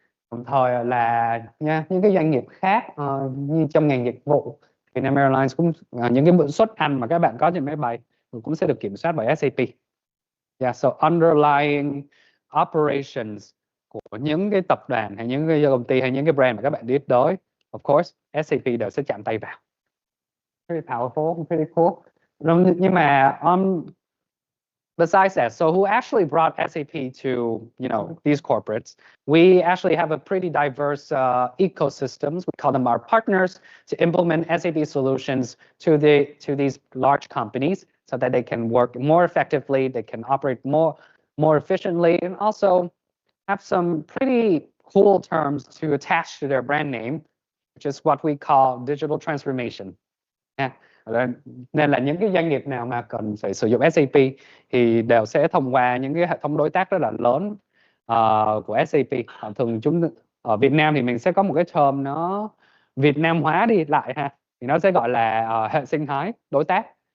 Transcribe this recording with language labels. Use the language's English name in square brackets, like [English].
[Vietnamese] Đồng thời là những cái doanh nghiệp khác như trong ngành dịch vụ, Vietnam Airlines cũng những cái suất ăn mà các bạn có trên máy bay cũng sẽ được kiểm soát bởi SAP. [English] Yeah, so underlying operations [Vietnamese] của những cái tập đoàn hay những cái công ty hay những cái brand mà các bạn biết tới [English] of course, [Vietnamese] SAP đều sẽ chạm tay vào. [English] Pretty powerful, pretty cool. [Vietnamese] Nhưng mà [English] besides that, so who actually brought SAP to, these corporates? We actually have a pretty diverse ecosystems. We call them our partners to implement SAP solutions to these large companies so that they can work more effectively, they can operate more efficiently, and also have some pretty cool terms to attach to their brand name, which is what we call digital transformation. [Vietnamese] Nên là những cái doanh nghiệp nào mà cần phải sử dụng SAP thì đều sẽ thông qua những cái hệ thống đối tác rất là lớn của SAP. Thường ở Việt Nam thì mình sẽ có một cái term nó Việt Nam hóa đi lại ha, thì nó sẽ gọi là hệ sinh thái đối tác.